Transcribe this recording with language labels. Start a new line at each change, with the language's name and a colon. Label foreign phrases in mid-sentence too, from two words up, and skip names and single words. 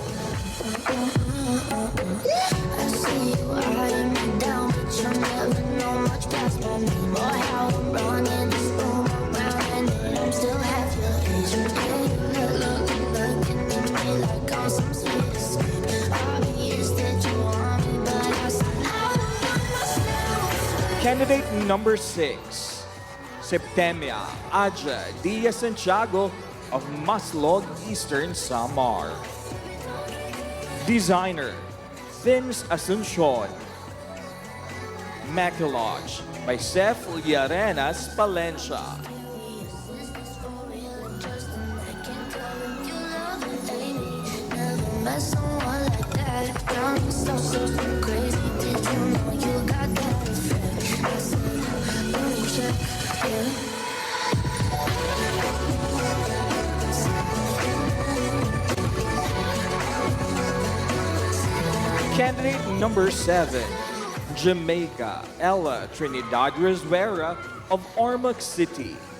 English: I see you eyeing me down, but you never know much past my name or how I'm running this room around, and that I'm still half your age. Looking at me like I'm some sweet escape. Obvious that you want me, but I said no. Candidate number 6, Septemia Aja Diaz Santiago of Maslog, Eastern Samar. Designer, Vince Asuncion. Maculage by Seth Uliarenas Palencia. Met someone like that, got me so crazy. Did you know you got that effect? I said, let me check, yeah. Candidate number 7, Jamaica Ella Trinidad Rivera of Ormoc City.